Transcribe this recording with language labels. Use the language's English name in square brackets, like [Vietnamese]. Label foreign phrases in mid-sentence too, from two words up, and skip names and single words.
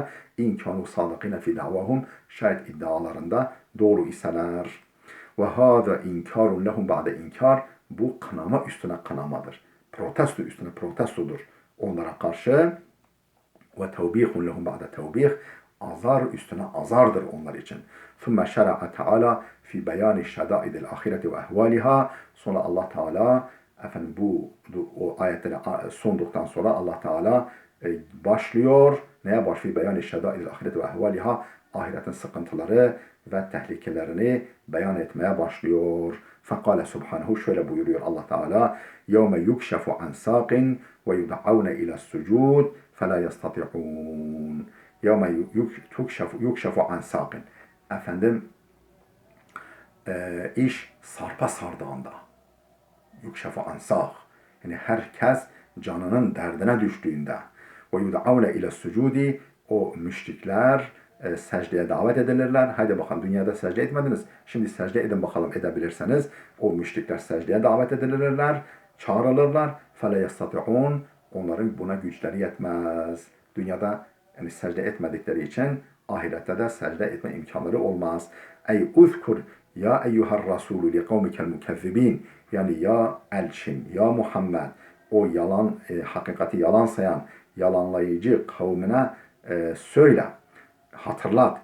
[Arabic] إن كانوا صادقين في دعواهم. [Turkish] Şayet iddialarında doğru iseler. [Arabic] وهذا إنكار لهم بعد إنكار. [Turkish] Bu kınama üstüne kınamadır. Protesto üstüne protestodur. Onlara karşı [Arabic] وتوبيخ لهم بعد توبيخ. [Turkish] Azar üstüne azardır onlar için. [Arabic] ثُمَّ شَرَعَ تَعَالَى فِي بَيَانِ الشَّدَائِدِ الْآخِرَةِ وَاَهْوَالِهَا. [Turkish] Sonra Allah Teala efendim o ayetleri sunduktan sonra Allah Teala başlıyor. Neye başlıyor? [Arabic] بَيَانِ الشَّدَائِدِ الْآخِرَةِ وَاَهْوَالِهَا. [Turkish] Ahiretin sıkıntıları ve tehlikelerini beyan etmeye başlıyor. [Arabic] فَقَالَ سُبْحَانَهُ. [Turkish] Şöyle buyuruyor Allah Teala. [Arabic] يَوْمَ يُكْشَفُ عَنْ سَاقٍ وَيُدْعَوْنَ إِلَى السُّجُودِ فَلَا يَسْتَطِعُونَ. يَوْمَ يُكْشَفُ عَنْ سَاقٍ. [Turkish] Efendim iş sarpa sardığında. [Arabic] يكشف عن ساق. [Turkish] Yani herkes canının derdine düştüğünde. [Arabic] ويدعون إلى السجود. [Turkish] O müşrikler secdeye davet edilirler. Haydi bakalım dünyada secde etmediniz. Şimdi secde edin bakalım edebilirseniz. O müşrikler secdeye davet edilirler. Çağrılırlar. [Arabic] فَلَا يَسْتَطِعُونَ. [Turkish] Onların buna güçleri yetmez. Dünyada yani secde etmedikleri için ahirette de secde etme imkanları olmaz. [Arabic] أي اذكر يا أيها الرسول لقومك المكذبين. [Turkish] Yani ya elçin, ya Muhammed, o yalan, hakikati yalan sayan, yalanlayıcı kavmine söyle, hatırlat.